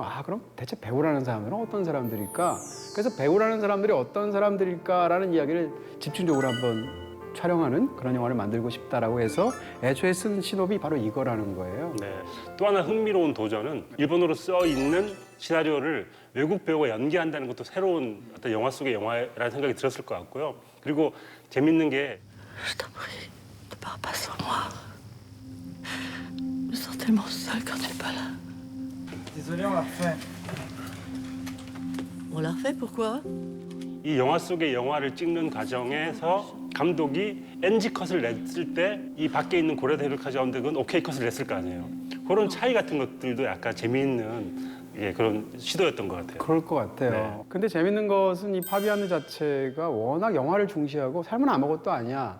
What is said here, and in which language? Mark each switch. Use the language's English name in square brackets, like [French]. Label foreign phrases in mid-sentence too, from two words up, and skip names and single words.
[Korean] 아, 그럼 대체 배우라는 사람들은 어떤 사람들일까? 그래서 배우라는 사람들이 어떤 사람들일까라는 이야기를 집중적으로 한번 촬영하는 그런 영화를 만들고 싶다라고 해서 애초에 쓴 신업이 바로 이거라는 거예요. 네. 또 하나 흥미로운 도전은 일본어로 써 있는 시나리오를 외국 배우가 연기한다는 것도 새로운 어떤 영화 속의 영화라는 생각이 들었을 것 같고요. 그리고 재밌는 게 [French] Je t'en prie, ne pars pas sans moi. Je me sens tellement seule quand tu n'es pas là. Désolé, on l'a refait. On l'a refait, pourquoi? [Korean] 이 영화 속의 영화를 찍는 과정에서 감독이 NG 컷을 냈을 때 이 밖에 있는 고레다 히로카즈 감독은 OK 컷을 냈을 거 아니에요. 그런 차이 같은 것들도 약간 재미있는 그런 시도였던 것 같아요. 그럴 것 같아요. 네. 근데 재밌는 것은 이 파비안느 자체가 워낙 영화를 중시하고 삶은 아무것도 아니야.